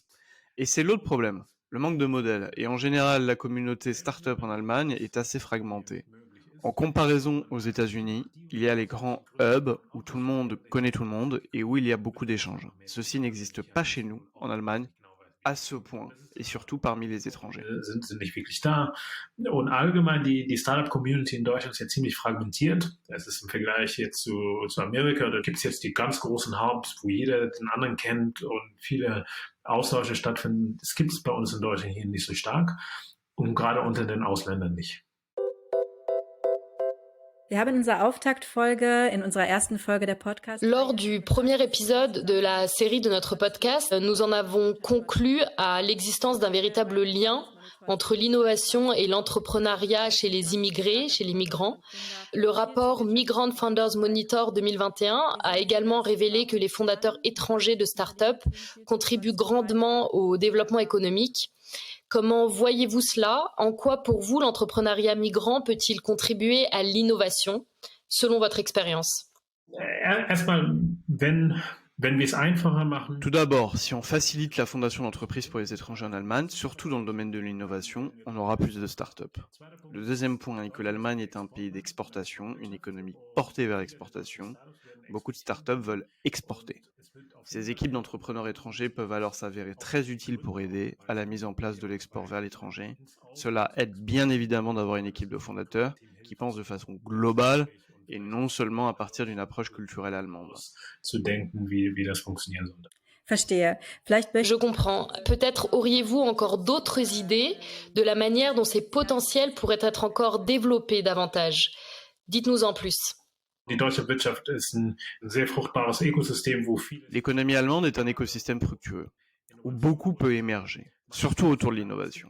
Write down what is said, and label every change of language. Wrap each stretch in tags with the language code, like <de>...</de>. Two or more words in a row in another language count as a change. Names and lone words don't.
<fr>Et c'est l'autre problème, le manque de modèles. Et en général, la communauté start-up en Allemagne est assez fragmentée. En comparaison aux États-Unis, il y a les grands hubs où tout le monde connaît tout le monde et où il y a beaucoup d'échanges. Ceci n'existe pas chez nous, en Allemagne, à ce point, et surtout parmi les étrangers.</fr> <de>Sind nicht wirklich da. Und allgemein, die Startup-Community in Deutschland ist ja ziemlich fragmentiert. Das ist im Vergleich jetzt zu Amerika, da gibt es jetzt die ganz großen Hubs, wo jeder den anderen kennt und viele Austausche stattfinden. Das gibt es bei uns in Deutschland hier nicht so stark und gerade unter den Ausländern nicht. Wir haben in unserer Auftaktfolge, in unserer ersten Folge der Podcast...</de> <fr>Lors du premier épisode de la série de notre podcast, nous en avons conclu à l'existence d'un véritable lien entre l'innovation et l'entrepreneuriat chez les immigrés, chez les migrants. Le rapport Migrant Founders Monitor 2021 a également révélé que les fondateurs étrangers de start-up contribuent grandement au développement économique. Comment voyez-vous cela ? En quoi, pour vous, l'entrepreneuriat migrant peut-il contribuer à l'innovation, selon votre expérience ?</fr> <de>Erstmal, wenn wir es einfacher machen.</de> <fr>Tout d'abord, si on facilite la fondation d'entreprises pour les étrangers en Allemagne, surtout dans le domaine de l'innovation, on aura plus de start-up. Le deuxième point est que l'Allemagne est un pays d'exportation, une économie portée vers l'exportation. Beaucoup de start-up veulent exporter. Ces équipes d'entrepreneurs étrangers peuvent alors s'avérer très utiles pour aider à la mise en place de l'export vers l'étranger. Cela aide bien évidemment d'avoir une équipe de fondateurs qui pense de façon globale et non seulement à partir d'une approche culturelle allemande.</fr> <de>Zu denken, wie das funktionieren sollte.</de> <fr>Je comprends. Peut-être auriez-vous encore d'autres idées de la manière dont ces potentiels pourraient être encore développés davantage. Dites-nous en plus. L'économie allemande est un écosystème fructueux, où beaucoup peut émerger, surtout autour de l'innovation.</fr>